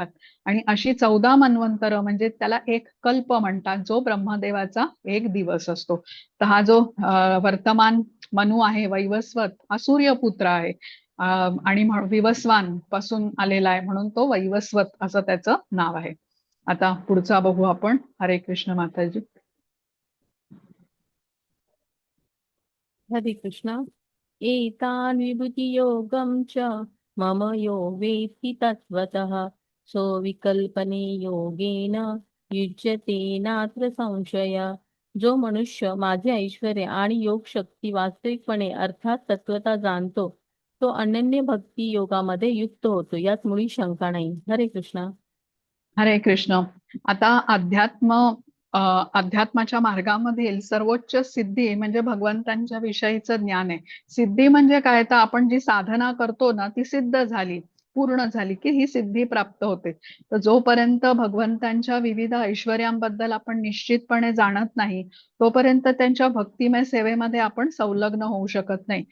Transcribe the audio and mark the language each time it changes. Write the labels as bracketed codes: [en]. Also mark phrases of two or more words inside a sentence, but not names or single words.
[mr] आणि अशी 14 मन्वंतर म्हणजे त्याला एक कल्प म्हणतात, जो ब्रह्मदेवाचा एक दिवस असतो. तर हा जो वर्तमान मनु आहे वैवस्वत, हा सूर्यपुत्र आहे, आणि विवस्वान पासून आलेला आहे म्हणून तो वैवस्वत असं त्याचं नाव आहे. आता पुढचा बघू आपण. हरे कृष्ण माताजी. हरे कृष्णा. [sa] एतान् विभूतियोगं च मम यो वेत्ति तत्त्वतः सो विकल्पने योगेन युज्यते नात्र संशय. [mr] जो मनुष्य माझे ऐश्वर्य आणि योग शक्ती वास्तविकपणे अर्थात तत्वता जाणतो, तो अनन्य भक्ती योगामध्ये युक्त होतो, यात मुळी शंका नाही. हरे कृष्ण. हरे कृष्ण. आता अध्यात्माच्या मार्गामधील सर्वोच्च सिद्धी म्हणजे भगवंतांच्या विषयीचं ज्ञान आहे. सिद्धी म्हणजे काय, तर आपण जी साधना करतो ना ती सिद्ध झाली, पूर्ण झाली की ही सिद्धी प्राप्त होते. तर जोपर्यंत भगवंतांच्या विविध ऐश्वर्यांबद्दल आपण निश्चितपणे जाणत नाही तोपर्यंत त्यांच्या भक्तिमय सेवेमध्ये आपण संलग्न होऊ शकत नाही.